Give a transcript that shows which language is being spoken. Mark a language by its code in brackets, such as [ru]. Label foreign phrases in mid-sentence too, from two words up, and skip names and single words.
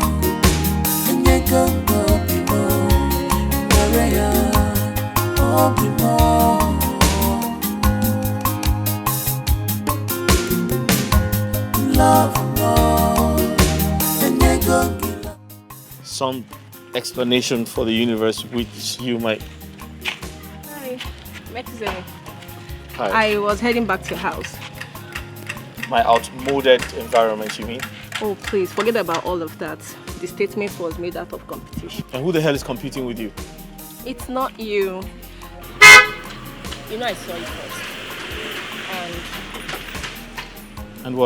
[en] And you go, I'll be more. Maria, I'll be more. Love more. And you go, Some explanation for the universe which you might... Hi, Metizemi. Hi. I was heading back to your house. My outmoded environment, you mean? Oh, please, forget about all of that. The statement was made out of competition. And who the hell is competing with you? It's not you. You know I saw you first. And what?